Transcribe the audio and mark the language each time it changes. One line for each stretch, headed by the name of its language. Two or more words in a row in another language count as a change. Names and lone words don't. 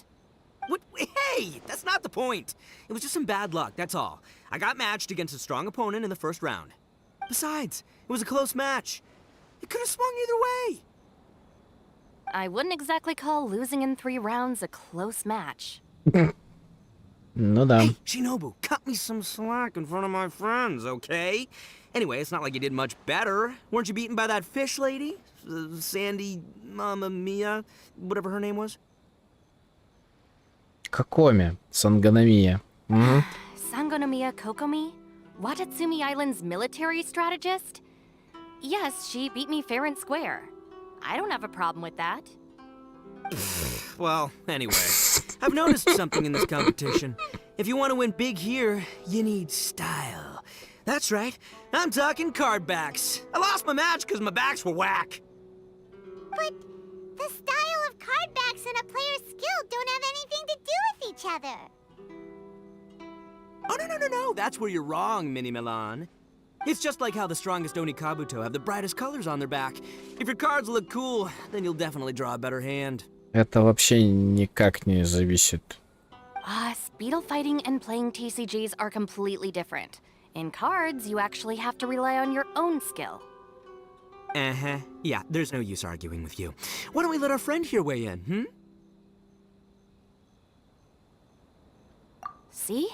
English: What? Hey, that's not the point. It was just some bad luck, that's all. I got matched against a strong opponent in the first round. Besides, it was a close match. It could have swung either way. I wouldn't exactly call losing in 3 rounds a close match.
Russian: Ну да.
English: Hey, Shinobu, cut me some slack in front of my friends, okay? Anyway, it's not like you did much better. Weren't you beaten by that fish lady? Sandy, Mamma Mia, whatever her name was?
Russian: Какоми? Санганамия.
English: Sangonomiya Kokomi? Watatsumi Island's military strategist? Yes, she beat me fair and square. I don't have a problem with that. Well, anyway, I've noticed something in this competition. If you want to win big here, you need style. That's right, I'm talking card backs. I lost my match because my backs were whack. But the style of card backs and a player's skill don't have anything to do with each other. Oh, no, that's where you're wrong, Mini Milan. It's just like how the strongest Onikabuto have the brightest colors on their back. If your cards look cool, then you'll definitely draw a better hand.
Russian: Это вообще никак не зависит.
English: Speedle fighting and playing TCGs are completely different. In cards, you actually have to rely on your own skill. Yeah, there's no use arguing with you. Why don't we let our friend here weigh in, See?